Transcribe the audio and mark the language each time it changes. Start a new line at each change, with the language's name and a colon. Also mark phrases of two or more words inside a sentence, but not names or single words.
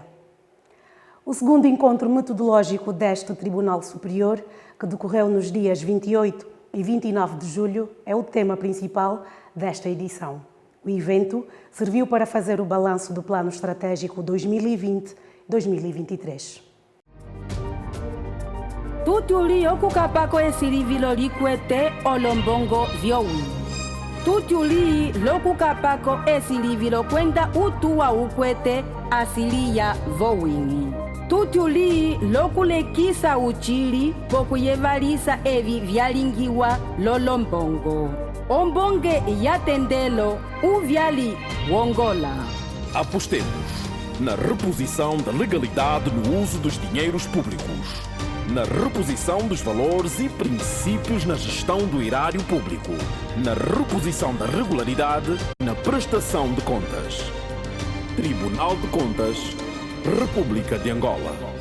Portuguese: O segundo encontro metodológico deste Tribunal Superior, que decorreu nos dias 28 e 29 de julho, é o tema principal desta edição. O evento serviu para fazer o balanço do Plano Estratégico 2020-2023.
Umbundu: Tutuli okukapako esirivilo likwete olombongo vyowi. Tutuli lokukapako esirivilo kwenda utuwa ukwete asilia vowini. Tutuli lokulekisa uchili pokuyevalisa evi vyalingiwa lolombongo. Ombonge yatendelo uvyali wongola.
Portuguese: Apostemos na reposição da legalidade no uso dos dinheiros públicos, na reposição dos valores e princípios na gestão do erário público, na reposição da regularidade na prestação de contas. Tribunal de Contas, República de Angola.